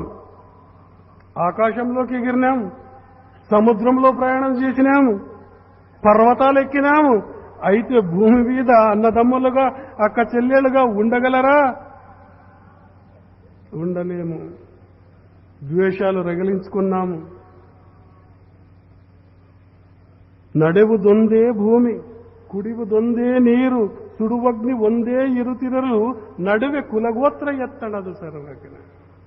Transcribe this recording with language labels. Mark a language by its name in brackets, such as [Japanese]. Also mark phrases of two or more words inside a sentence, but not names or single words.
[Telugu] ఆకాశంలోకి ఎగిరినాం, సముద్రంలో ప్రయాణం చేసినాము, పర్వతాలు ఎక్కినాము. అయితే భూమి మీద అన్నదమ్ములుగా అక్క చెల్లెలుగా ఉండగలరా? ఉండలేము. ద్వేషాలు రగిలించుకున్నాము. [Kannada] ನಡೆವುದೊಂದೇ ಭೂಮಿ, ಕುಡಿಯುವುದೊಂದೇ ನೀರು, ಸುಡುವಗ್ನಿ ಒಂದೇ ಇರುತ್ತಿರಲು ನಡುವೆ ಕುಲಗೋತ್ರ ಎತ್ತಣದು ಸರ್ವಜ್ಞ.